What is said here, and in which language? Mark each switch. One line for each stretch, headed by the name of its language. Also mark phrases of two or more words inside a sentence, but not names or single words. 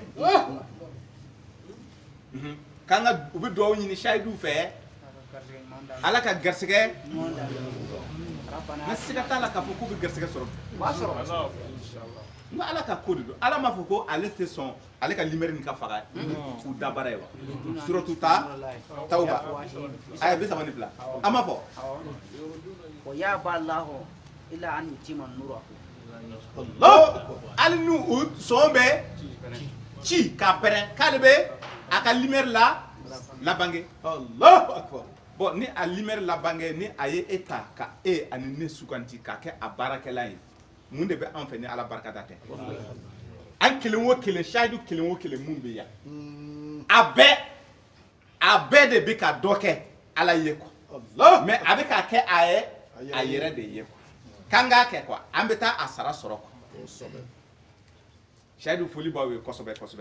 Bambara: k'an ka u bɛ dugawu ɲini shahidu fɛ ala ka garisɛgɛ na siga t'a la k'a fɔ k'u bɛ garisɛgɛ sɔrɔ n ko ala ka ko de don ala m'a fɔ ko ale tɛ sɔn ale ka limɛri nin ka faga k'u da baara ye wa suratu Tawba aya 32 an m'a fɔ
Arabic: ويأبى الله إلا أن يتم نوره
Bambara: hali ni u sɔn bɛ ci k'a pɛrɛn k'ale bɛ a ka limɛri labange
Arabic: الله أكبر.
Bambara: bon ni a limɛri labange ni a ye e ta ka e ani ne suganti k'a kɛ a baarakɛla ye mun de bɛ an fɛ ni ala barika da tɛ an kelen o kelen shahidu kelen o kelen mun bɛ yan a bɛɛ de bɛ ka dɔ kɛ ala ye quoi mais a bɛ k'a kɛ a yɛrɛ de ye quoi k'an k'a kɛ quoi an bɛ taa a sara sɔrɔ quoi shahidu foli b'aw ye kosɛbɛ kosɛbɛ